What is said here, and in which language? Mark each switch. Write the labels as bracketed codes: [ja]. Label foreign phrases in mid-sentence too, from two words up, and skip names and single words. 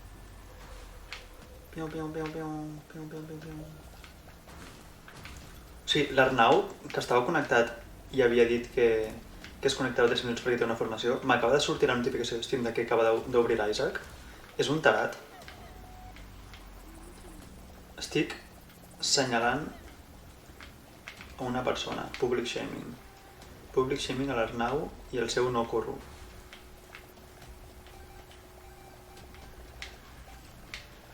[ca] Sí, l'Arnau, que estava connectat i havia dit que es connectava 3 minuts perquè té una formació, m'acaba de sortir la notificació de Steam que acaba d'obrir l'Isaac. És un tarat. Estic senyalant a una persona. [en] Public shaming. Public shaming [ca] a l'Arnau i el seu no corro.